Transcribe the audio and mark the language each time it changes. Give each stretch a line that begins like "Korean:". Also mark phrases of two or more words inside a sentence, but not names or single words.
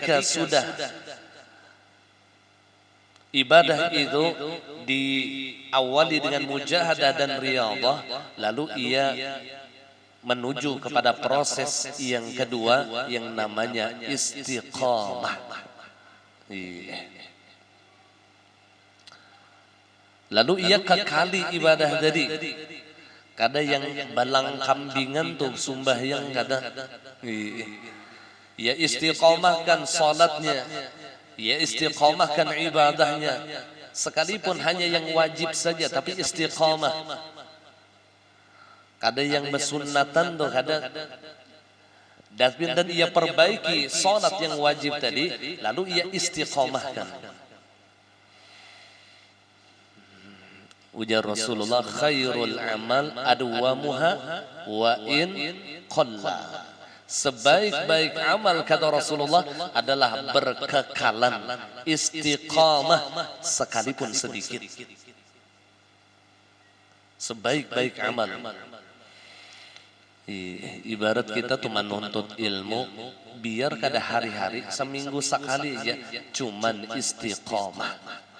Indonesian: Nah, ketika sudah Ibadah itu diawali dengan mujahadah dan riyadhah, lalu ia menuju kepada proses yang kedua yang namanya istiqamah. Lalu ia kekali ibadah tadi.
Banjar: Kada yang balang kambingan tuh sembahyang kada.
Indonesian: Ya istiqamahkan salatnya, ya istiqamahkan ibadahnya. Sekalipun hanya yang wajib saja, tapi istiqamah.
Banjar: Kada yang bersunnatan tuh kada.
Indonesian: Dan ia perbaiki salat yang wajib tadi, lalu ia istiqamahkan.
Arabic: Ujar Rasulullah, خير العمل أدومها وإن قل.
Indonesian: Sebaik-baik amal kata Rasulullah adalah berkekalan, istiqamah sekalipun sedikit. Sebaik-baik amal. Ibarat kita tuh menuntut ilmu, biar kada hari-hari seminggu sekali aja cuman istiqamah.